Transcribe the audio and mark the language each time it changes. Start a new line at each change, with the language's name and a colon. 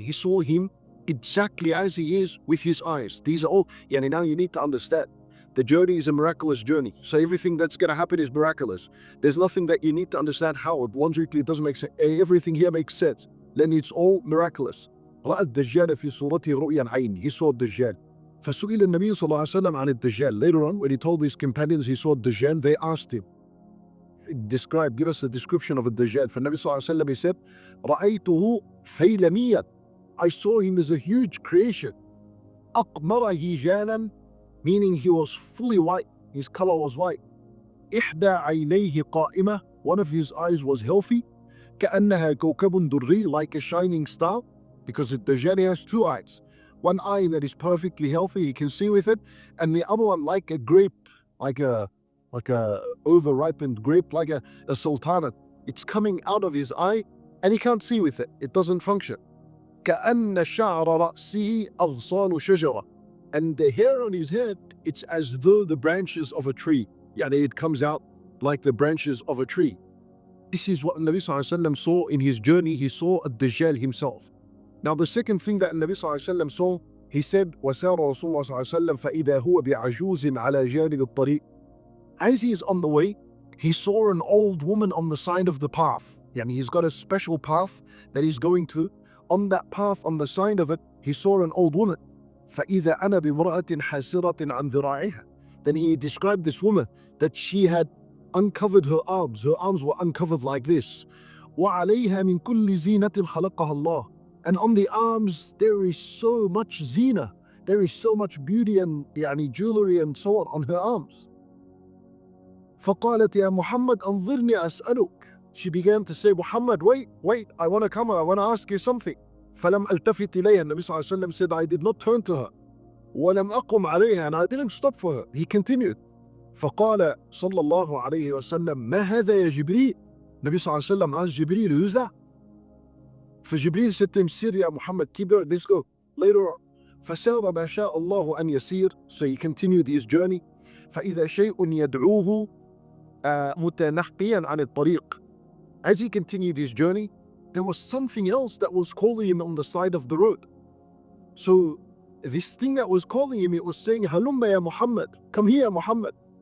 English: He saw him exactly as he is with his eyes. These are all, now you need to understand. The journey is a miraculous journey. So everything that's going to happen is miraculous. There's nothing that you need to understand how. Logically, it doesn't make sense. Everything here makes sense. Then it's all miraculous.
Arabic: رأى الدجال في صورته رؤيا العين.
English: He saw الدجال.
Arabic: فسئل النبي صلى الله عليه وسلم عن الدجال.
English: Later on, when he told his companions he saw الدجال, they asked him, give us a description of الدجال.
Arabic: فالنبي صلى الله عليه وسلم,
English: he said,
Arabic: رأيته ثيلميا.
English: I saw him as a huge creation.
Arabic: أقمر هجانا,
English: meaning he was fully white. His color was white.
Arabic: إحدى عينيه قائمة.
English: One of his eyes was healthy.
Arabic: كأنها كوكب دري,
English: like a shining star. Because the Dajjal has two eyes. One eye that is perfectly healthy, he can see with it, and the other one like a grape, like a over-ripened grape, like a sultanate. It's coming out of his eye, and he can't see with it. It doesn't function.
Arabic: كأن شعر رأسه أغصان شجرة.
English: And the hair on his head, it's as though the branches of a tree. It comes out like the branches of a tree. This is what Nabi Sallallahu Alaihi Wasallam saw in his journey. He saw Ad-Dajjal himself. Now the second thing that Nabi Sallallahu Alaihi Wasallam saw, he said,
Arabic: وَسَارَ رَسُولُ اللَّهِ صَلَّى اللَّهُ عَلَيْهِ وَسَلَّمَ فَإِذَا هُوَ بِعَجُوزٍ عَلَى جَانِبِ الطَّرِيقِ.
English: As he is on the way, he saw an old woman on the side of the path. He's got a special path that he's going to. On that path, on the side of it, he saw an old woman.
Arabic: فَإِذَا أَنَا بِامْرَأَةٍ حَاسِرَةٍ عَنْ ذِرَاعِهَا.
English: Then he described this woman that she had uncovered her arms. Her arms were uncovered like this.
Arabic: وَعَلَيْهَا مِنْ كُلِّ زِينَةٍ خَلَقَهَا اللَّهُ.
English: And on the arms, there is so much zina. There is so much beauty and jewelry and so on her arms.
Arabic: فَقَالَتْ يَا مُحَمَّدْ أَنظِرْنِي أَسْأَلُكَ.
English: She began to say, Muhammad, wait, I want to come, I want to ask you something.
Arabic: فَلَمْ أَلْتَفِتْ إِلَيْهَا.
English: Nabi Sallallahu Alaihi Wasallam said, I did not turn to her.
Arabic: وَلَمْ أَقُمْ عَلَيْهَا.
English: And I didn't stop for her. He continued.
Arabic: فَقَالَ صلى الله عليه وسلم ما هذا يا جبريل.
English: Nabi Sallallahu Alaihi Wasallam asked Jibreel, who's that? فجبريل said to him,
Arabic: Sir ya
English: Muhammad, keep going, let's go. Later on,
Arabic: فَسَارَ مَا شَاءَ اللَّهُ أَنْ يَسِيرَ.
English: So he continued his journey.
Arabic: فَإِذَا شَيْءٌ يَدْعُوهُ مُتَنَحِّيًا عَنِ الطَّرِيقِ.
English: As he continued his journey, there was something else that was calling him on the side of the road. So this thing that was calling him, it was saying,
Arabic: هَلُمَّ يا
English: Muhammad, come here Muhammad.